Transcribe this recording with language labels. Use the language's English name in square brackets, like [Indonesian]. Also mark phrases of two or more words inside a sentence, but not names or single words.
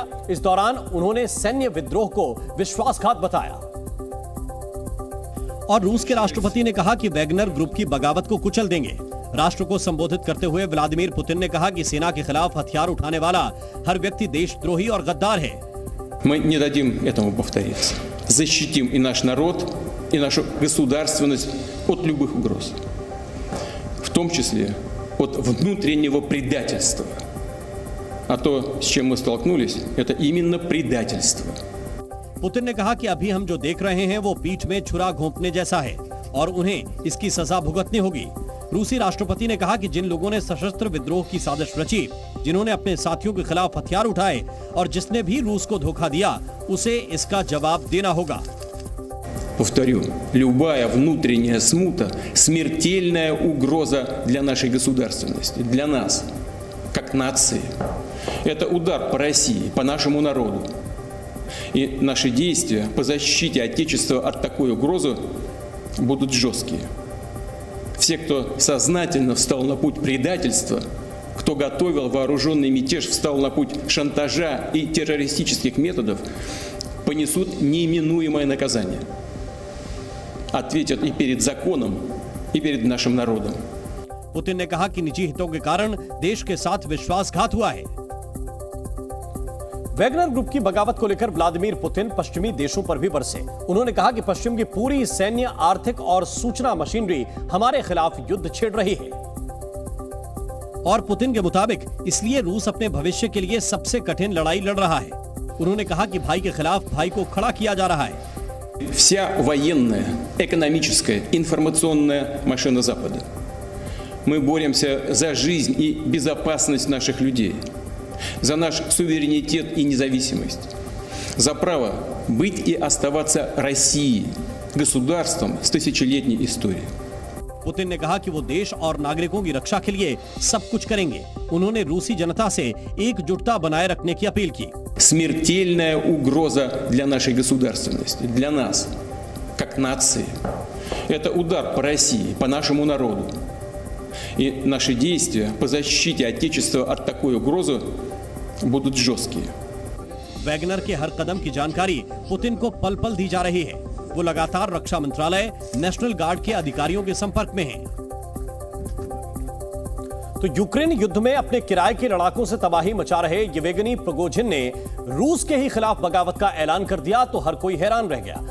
[Hindi] इस दौरान उन्होंने सैन्य विद्रोह को विश्वासघात बताया और रूस के राष्ट्रपति ने कहा कि वैगनर ग्रुप की बगावत को कुचल देंगे। राष्ट्र को संबोधित करते हुए व्लादिमीर पुतिन ने कहा कि सेना के खिलाफ हथियार उठाने वाला हर व्यक्ति देशद्रोही और गद्दार है। [Russian] Мы не дадим этому повториться. Защитим и наш народ, и нашу государственность от любых угроз, в том числе от внутреннего предательства. А то, с чем мы столкнулись, это именно предательство. [Hindi] पुतिन ने कहा कि अभी हम जो देख रहे हैं वो पीठ में छुरा घोंपने जैसा है और उन्हें इसकी सजा भुगतनी होगी। रूसी राष्ट्रपति ने कहा कि जिन लोगों ने सशस्त्र विद्रोह की साजिश रची, जिन्होंने अपने साथियों के खिलाफ हथियार उठाए और जिसने भी रूस को धोखा दिया, उसे इसका जवाब देना होगा। [Russian] Повторю, любая внутренняя смута – смертельная угроза для нашей государственности, для нас, как нации. Это удар по России, по нашему народу. И наши действия по защите Отечества от такой угрозы будут жесткие. Все, кто сознательно встал на путь предательства, кто готовил вооруженный мятеж, встал на путь шантажа и террористических методов, понесут неименуемое наказание. Ответят и перед законом, и перед нашим народом. [Hindi] पुतिन ने कहा कि निजी हितों के कारण देश के साथ विश्वासघात हुआ है। वैगनर ग्रुप की बगावत को लेकर व्लादिमीर पुतिन पश्चिमी देशों पर भी बरसे। उन्होंने कहा कि पश्चिम की पूरी सैन्य, आर्थिक और सूचना मशीनरी हमारे खिलाफ युद्ध छेड़ रही है और पुतिन के मुताबिक इसलिए रूस अपने भविष्य के लिए सबसे कठिन लड़ाई लड़ रहा है। उन्होंने कहा कि भाई के खिलाफ भाई को खड़ा किया जा रहा है। [Russian] Вся военная, экономическая, информационная машина Запада. Мы боремся за жизнь и безопасность наших людей, за наш суверенитет и независимость, за право быть и оставаться Россией, государством с тысячелетней историей. [Hindi] पुतिन ने कहा कि वो देश और नागरिकों की रक्षा के लिए सब कुछ करेंगे। उन्होंने रूसी जनता से एकजुटता बनाए रखने की अपील की। [Russian] Смертельная угроза для нашей государственности, для нас, как нации. Это удар по России, по нашему народу. И наши действия по защите Отечества от такой угрозы будут жесткие. [Hindi] वैगनर के हर कदम की जानकारी पुतिन को पल पल दी जा रही है। वो लगातार रक्षा मंत्रालय, नेशनल गार्ड के अधिकारियों के संपर्क में हैं। तो यूक्रेन युद्ध में अपने किराए के लड़ाकों से तबाही मचा रहे येवगेनी प्रिगोजिन ने रूस के ही खिलाफ बगावत का ऐलान कर दिया तो हर कोई हैरान रह गया।